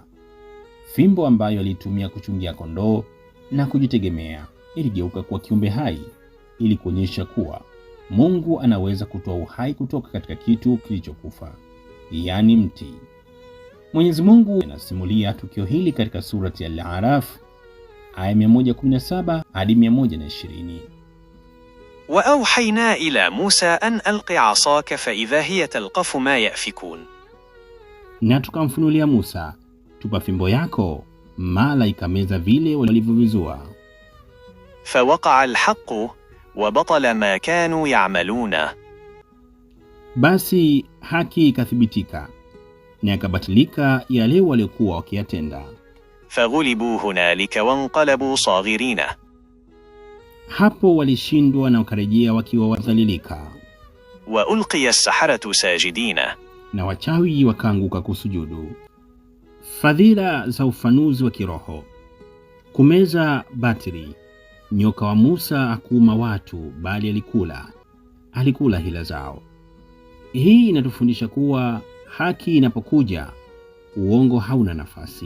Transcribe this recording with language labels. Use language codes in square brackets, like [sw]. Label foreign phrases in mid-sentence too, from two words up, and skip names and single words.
[sw] Fimbo ambayo alitumia kuchungia kondoo na kujitegemea iligeuka kuwa kiumbe hai, ili kuonyesha kuwa Mungu anaweza kutoa uhai kutoka katika kitu kilichokufa, yaani mti. Mwenyezi Mungu anasimulia tukio hili katika surati Al-A'raf aya 117 hadi 120. [ar] وأوحينا إلى موسى أن ألق عصاك فإذا هي تلقف ما يأفكون. [sw] Na tukamfunulia Musa, tupa fimbo yako, mala ikameza vile walivyovizua. [ar] فوقع الحق وبطل ما كانوا يعملون. [sw] Basi haki ikathibitika na yakabatilika yale waliokuwa wakiyatenda. [ar] فغلبوا هنالك وانقلبوا صاغرين. [sw] Hapo walishindwa na wakarejea wakiwa wadhalilika. [ar] وألقي السحرة ساجدين. [sw] Na wachawi wakaanguka kusujudu. Fadhila za ufanuzi wa kiroho. Kumeza batili. Nyoka wa Musa hakuuma watu, bali alikula hila zao. Hii inatufundisha kuwa haki inapokuja, uongo hauna nafasi.